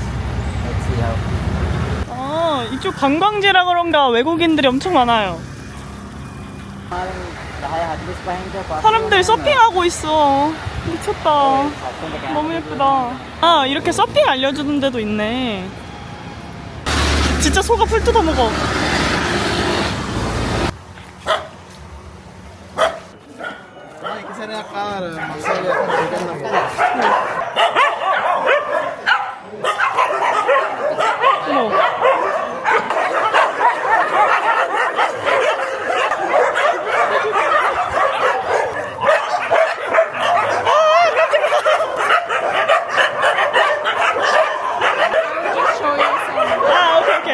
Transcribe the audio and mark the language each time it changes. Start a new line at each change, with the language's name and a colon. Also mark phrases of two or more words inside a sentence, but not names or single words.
Korean: 아, 이쪽 관광지라 그런가 외국인들이 엄청 많아요. 사람들 서핑하고 있어. 미쳤다. 너무 예쁘다. 아, 이렇게 서핑 알려주는 데도 있네. 진짜 소가 풀 뜯어 먹어.
Spanish: Ay, que será cara, Marcelo,
Korean: 어머.
English: Ah, okay, okay.